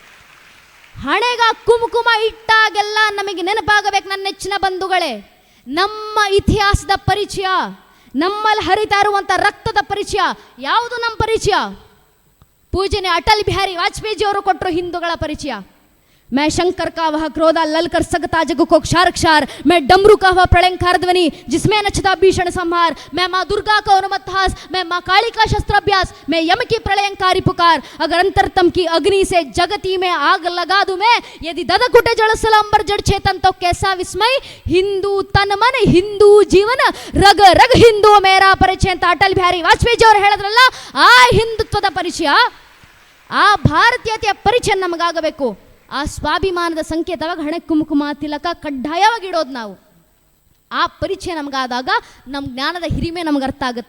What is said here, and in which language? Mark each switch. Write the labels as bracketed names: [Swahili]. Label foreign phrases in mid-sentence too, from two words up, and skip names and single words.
[Kannada] ಹಣೆಗ ಕುಂಕುಮ ಇಟ್ಟಾಗೆಲ್ಲ ನಮಗೆ ನೆನಪಾಗಬೇಕು, ನನ್ನ ನೆಚ್ಚಿನ ಬಂಧುಗಳೇ, ನಮ್ಮ ಇತಿಹಾಸದ ಪರಿಚಯ, ನಮ್ಮಲ್ಲಿ ಹರಿತಾ ಇರುವಂಥ ರಕ್ತದ ಪರಿಚಯ. ಯಾವುದು ನಮ್ಮ ಪರಿಚಯ? ಪೂಜನೆ ಅಟಲ್ ಬಿಹಾರಿ ವಾಜಪೇಯಿಜಿಯವರು ಕೊಟ್ಟರು ಹಿಂದೂಗಳ ಪರಿಚಯ. [Hindi] मैं शंकर का वह क्रोधा ललकर सकता जग को क्षार क्षार, मैं डमरू का वह प्रलयंकार ध्वनि जिसमें नचता भीषण संहार, मैं माँ दुर्गा का उन्मत्तहास, मैं माँ काली का शस्त्राभ्यास, मैं यम की प्रलयंकारी पुकार, अगर अंतरतम की अग्नि से जगती में आग लगा दूं मैं, यदि ददकुटे जड़सल अंबर जड़ चेतन तो कैसा विस्मय, हिंदू तन मन हिंदू जीवन रग रग हिंदू मेरा परिचय [Kannada] ಅಂತ ಅಟಲ್ ಬಿಹಾರಿ ವಾಜಪೇಯಿ ಅವರು ಹೇಳಿದ್ರಲ್ಲ. ಆ ಹಿಂದುತ್ವದ ಪರಿಚಯ, ಆ ಭಾರತೀಯತೆಯ ಪರಿಚಯ ನಮಗಾಗಬೇಕು. ಆ ಸ್ವಾಭಿಮಾನದ ಸಂಕೇತವಾಗಿ ಹಣೆ ಕುಂಕುಮ ತಿಲಕ ಕಡ್ಡಾಯವಾಗಿ ಇಡೋದು ನಾವು. ಆ ಪರಿಚಯ ನಮಗಾದಾಗ ನಮ್ಮ ಜ್ಞಾನದ ಹಿರಿಮೆ ನಮ್ಗೆ ಅರ್ಥ ಆಗುತ್ತೆ.